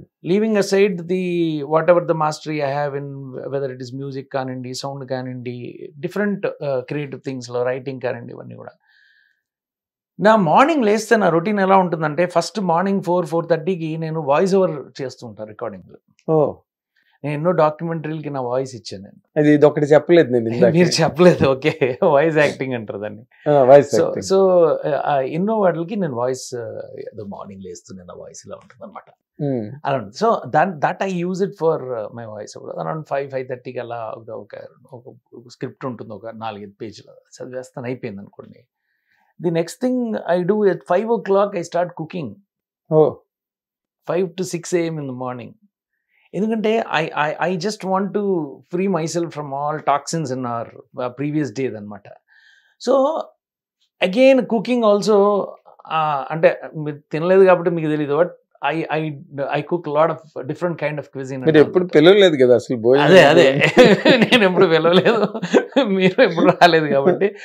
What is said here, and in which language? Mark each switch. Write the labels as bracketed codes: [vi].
[en] Leaving aside whatever the mastery I have in, whether it is music kanindi, sound kanindi, different creative things, writing kanindi, [te] ఇవన్నీ కూడా. నా morning లేస్తే నా routine ఎలా ఉంటుందంటే, first morning 4-4:30కి నేను వాయిస్ ఓవర్ చేస్తూ ఉంటాను రికార్డింగ్లో. నేను ఎన్నో డాక్యుమెంటరీలకి నా వాయిస్ ఇచ్చాను. నేను ఇది ఒకటి చెప్పలేదు, మీరు చెప్పలేదు. ఓకే, వాయిస్ యాక్టింగ్ అంటారు దాన్ని. సో ఎన్నో వాటికి నేను వాయిస్, ఏదో మార్నింగ్ లేస్తూ నేను వాయిస్ ఇలా ఉంటుంది అనమాట. అలా ఉంటుంది. [en] So that I use it for my voice over. [te] Around 5-5:30కి అలా ఒక స్క్రిప్ట్ ఉంటుంది, ఒక 4-5 పేజీలు చదివేస్తాను, అయిపోయింది అనుకోండి. [en] The next thing I do at 5 o'clock, I start cooking. 5 to 6 a.m. in the morning. ఎందుకంటే I just want to free myself from all toxins in our previous day అనమాట. So again cooking also, [te] అంటే మీరు తినలేదు కాబట్టి మీకు తెలియదు, [en] But I cook a lot of different kind of cuisine. [te] మీరు ఎప్పుడు పిలవలేదు కదా అసలు. అదే నేను ఎప్పుడు పిలవలేదు, మీరు ఎప్పుడు రాలేదు కాబట్టి.